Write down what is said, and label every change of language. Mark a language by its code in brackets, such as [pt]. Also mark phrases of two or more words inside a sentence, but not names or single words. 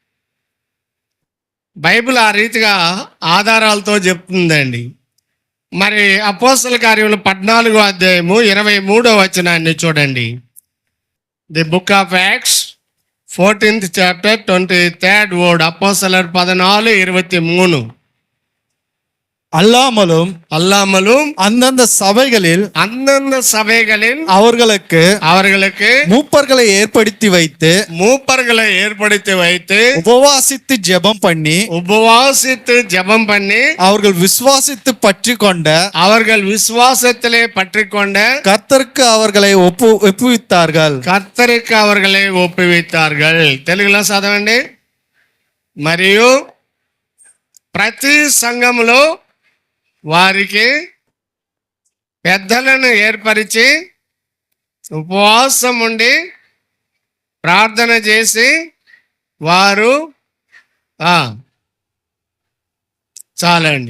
[te] బైబిల్ ఆ రీతిగా ఆధారాలతో చెప్తుందండి. మరి అపోస్తల కార్యములు 14వ అధ్యాయము 23వ వచనాన్ని చూడండి. [en] The Book of Acts 14th chapter 23rd word. [ta] அப்போஸ்தலர் 14:23. அல்லாமலும் அந்தந்த சபைகளில் அவர்களுக்கு மூப்பர்களை ஏற்படுத்தி வைத்து உபவாசித்து ஜெபம் பண்ணி அவர்கள் விசுவாசத்திலே பற்றி கொண்ட கர்த்தருக்கு அவர்களை ஒப்புவித்தார்கள். [te] తెలుగులో చదవండి. మరియు ప్రతి సంఘములో వారికి పెద్దలను ఏర్పరిచి ఉపవాసం ఉండి ప్రార్థన చేసి వారు చాలండి.